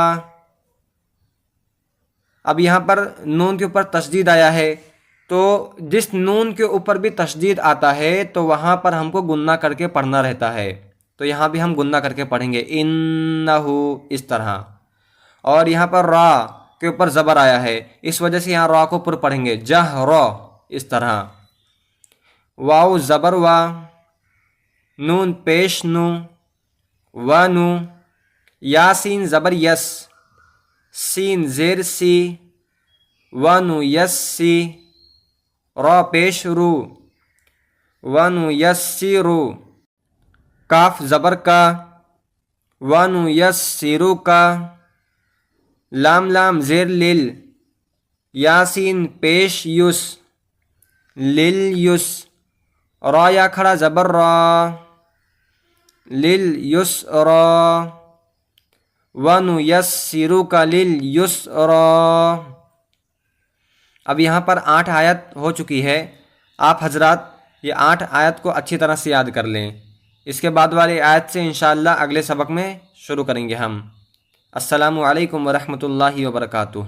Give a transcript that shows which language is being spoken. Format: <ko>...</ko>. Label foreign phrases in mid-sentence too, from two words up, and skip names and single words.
<ur>اب یہاں پر نون کے اوپر تشدید آیا ہے، تو جس نون کے اوپر بھی تشدید آتا ہے تو وہاں پر ہم کو گننا کر کے پڑھنا رہتا ہے، تو یہاں بھی ہم گننا کر کے پڑھیں گے انہ، اس طرح۔ اور یہاں پر را کے اوپر زبر آیا ہے، اس وجہ سے یہاں را کو پر پڑھیں گے جہر، اس طرح۔ واو زبر وا، نون پیش نو، ونو، یاسین زبر یس، سین زیر سی، ونو یس سی، را پیش رو، ونو یس سی رو، کاف زبر کا، ونو یس سیرو کا، لام لام زیر لل، یاسین پیش یس، لل یس، را یا کھڑا زبر را، لل یس را، ونو یس سیرو کا لل یس را۔ اب یہاں پر 8 آیت ہو چکی ہے، آپ حضرات یہ 8 آیت کو اچھی طرح سے یاد کر لیں، اس کے بعد والی آیت سے انشاءاللہ اگلے سبق میں شروع کریں گے ہم۔</ur> <ar>السلام علیکم ورحمۃ اللہ وبرکاتہ۔</ar>